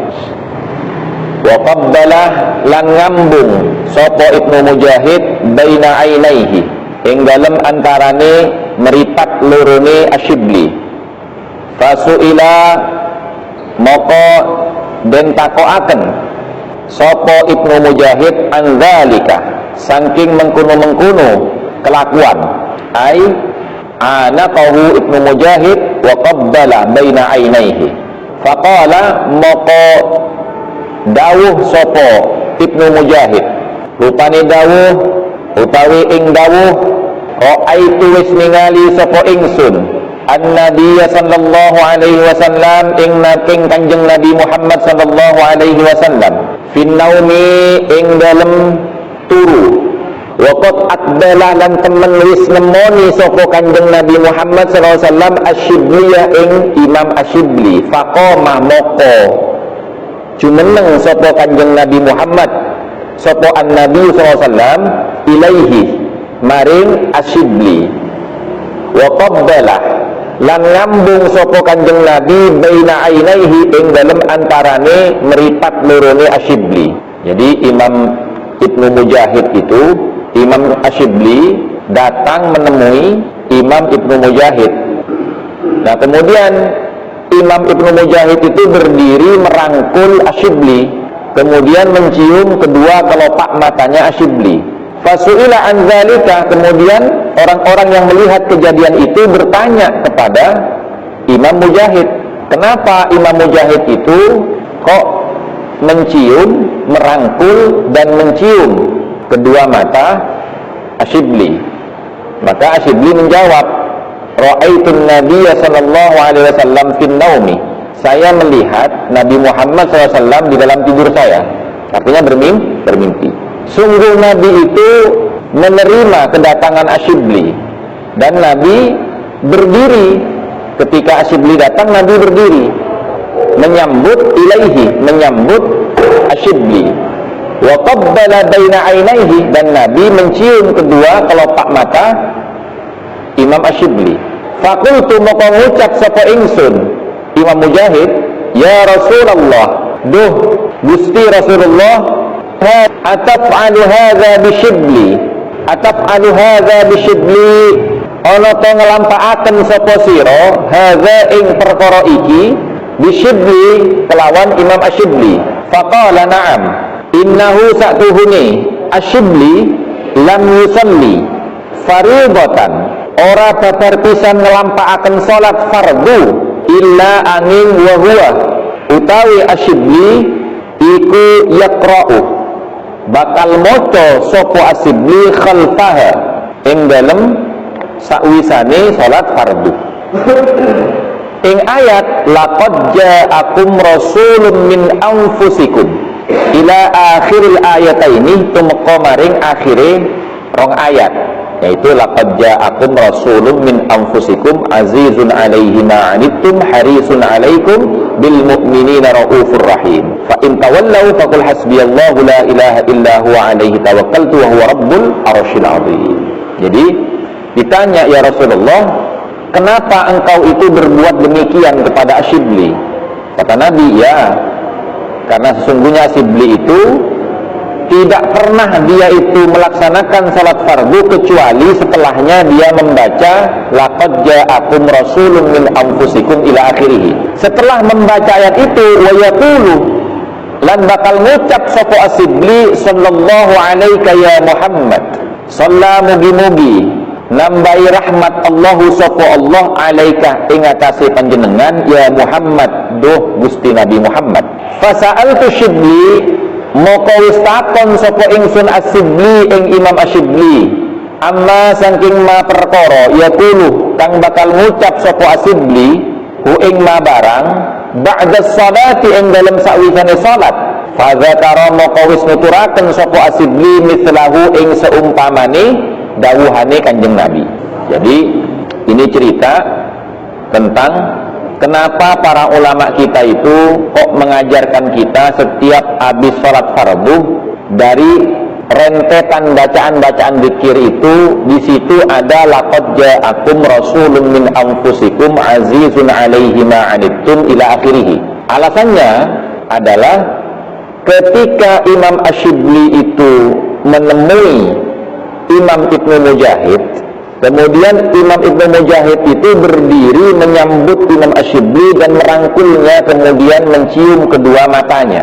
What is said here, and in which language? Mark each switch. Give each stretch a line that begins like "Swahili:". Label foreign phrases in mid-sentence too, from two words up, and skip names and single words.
Arabic: وقبّله
Javanese: lan ngambung sapa Ibnu Mujahid
Arabic: بين عينيه
Javanese: ing dalem antarane meripat lorone Asyibli. Fasuila maka den takokaken sapa Ibnu Mujahid
Arabic: عن ذلك
Javanese: saking mengkono-mengkono kelakuan.
Arabic: أي عانقه ابن مجاهد وقبّل بين عينيه.
Javanese: Faqala maka dawuh sapa Ibnu Mujahid, rupane dawuh utawi ing dawuh, raaitu wis ningali sapa ingsun
Arabic: النبي صلى الله عليه وسلم
Javanese: ing Kanjeng Nabi Muhammad
Arabic: صلى الله عليه وسلم في النوم
Javanese: ing dalem turu.
Arabic: وقد أقبل
Javanese: lan temen wis nemoni sapa Kanjeng Nabi Muhammad
Arabic: صلى الله عليه وسلم
Javanese: Asyibli ing Imam Asyibli. Faqama moko jumeneng sapa Kanjeng Nabi Muhammad sapa
Arabic: النبي صلى الله عليه وسلم إليه
Javanese: maring Asyibli.
Arabic: وقبّل
Javanese: lan ngambung sapa Kanjeng Nabi
Arabic: بين عينيه
Javanese: ing dalem antarane meripat lorone Asyibli.
Indonesian: Jadi Imam Ibnu Mujahid itu, Imam Asyibli datang menemui Imam Ibnu Mujahid. Nah kemudian Imam Ibnu Mujahid itu berdiri merangkul Asyibli, kemudian mencium kedua kelopak matanya Asyibli.
Arabic: فسئل عن ذلك,
Indonesian: kemudian orang-orang yang melihat kejadian itu bertanya kepada Imam Mujahid, kenapa Imam Mujahid itu kok mencium, merangkul dan mencium kedua mata Asyibli? Maka Asyibli menjawab,
Arabic: رأيت النبي صلى الله عليه وسلم في النوم,
Indonesian: saya melihat Nabi Muhammad SAW di dalam tidur saya. Artinya bermimpi. Sungguh Nabi itu menerima kedatangan Asyibli dan Nabi berdiri. Ketika Asyibli datang, Nabi berdiri menyambut ilaihi, menyambut Asyibli.
Arabic: وقبّل بين عينيه,
Indonesian: dan Nabi mencium kedua kelopak mata Imam Asyibli.
Javanese: Faqultu maka ngucap sapa ingsun Imam Mujahid,
Arabic: يا رسول الله,
Javanese: duh Gusti Rasulullah,
Arabic: أتفعل هذا بالشبلي أتفعل هذا بالشبلي,
Javanese: ana to nglampakaken sapa sira hadza ing perkara iki bisyibli kelawan Imam Asyibli.
Arabic: فقال نعم إنه
Javanese: sa'tuhuni Asyibli
Arabic: لم يصل فريضة,
Javanese: ora babar pisan nglampakaken salat fardu illa angin
Arabic: وهو,
Javanese: utawi Asyibli iku yaqra'u bakal maca sapa Asyibli khalfaha ing dalem sakwisane salat fardu. Ing ayat
Arabic: لقد جاءكم رسول من أنفسكم إلى آخر الآيتين,
Javanese: tumeka maring akhire rong ayat.
Arabic: yaitu لقد جاءكم رسول من أنفسكم عزيز عليه ما عنتم حريص عليكم بالمؤمنين رءوف رحيم. فإن تولوا فقل حسبي الله لا إله إلا هو عليه توكلت وهو رب العرش العظيم.
Indonesian: Jadi ditanya,
Arabic: يا رسول الله,
Indonesian: kenapa engkau itu berbuat demikian kepada Asyibli? Kata Nabi, ya, karena sesungguhnya Asyibli itu tidak pernah dia itu melaksanakan salat fardu kecuali setelahnya dia membaca
Arabic: لقد جاءكم رسول من أنفسكم إلى آخره.
Indonesian: Setelah membaca ayat itu,
Arabic: ويقول,
Javanese: lan bakal ngucap sapa Asyibli
Arabic: صلى الله عليك يا محمد,
Javanese: salla mugi-mugi nambahi rahmat Allahu sapa Allah alaika ing atase panjenengan
Arabic: يا محمد,
Javanese: duh Gusti Nabi Muhammad. Fasa'altu Syibli, moko wis takon sapa ingsun Asyibli ing Imam Asyibli, amma saking ma perkara yaqulu kang bakal ngucap sapa Asyibli hu ing ma barang
Arabic: بعد الصلاة
Javanese: ing dalem sawisane salat.
Arabic: فذكر
Javanese: moko wis nuturaken sapa Asyibli mislahu ing seumpamane dawuhane Kanjeng Nabi.
Indonesian: Jadi ini cerita tentang kenapa para ulama kita itu kok mengajarkan kita setiap habis sholat fardu dari rentetan bacaan-bacaan zikir itu, di situ ada
Arabic: لقد جاءكم رسول من أنفسكم عزيز عليه ما عنتم إلى آخره.
Indonesian: Alasannya adalah ketika Imam Asyibli itu menemui Imam Ibnu Mujahid, kemudian Imam Ibnu Mujahid itu berdiri menyambut Imam Asyibli dan merangkulnya, kemudian mencium kedua matanya.